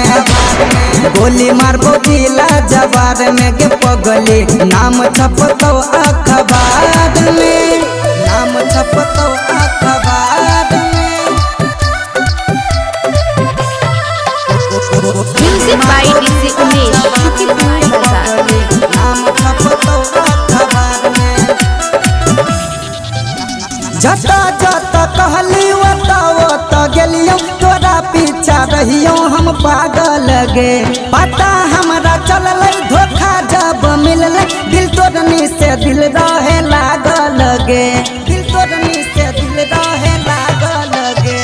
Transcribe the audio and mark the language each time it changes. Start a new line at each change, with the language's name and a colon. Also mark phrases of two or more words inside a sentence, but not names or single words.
Magahi: गोली मारबो जिला जवार में के पगले, नाम छपतो अखबार में, नाम छपतो अखबार में।
English: music by
Magahi: डीजे उमेश, शुक्रिया बाजार। नाम छपतो अखबार में। जता जता कहली वत गेलियो, तोरा पीछा रहियो हम पागल गे। पता हमरा चलल धोखा जब मिलल, दिल तोड़नी से दिल रहे लागल गे, दिल तोड़नी से दिल रहे लागल गे।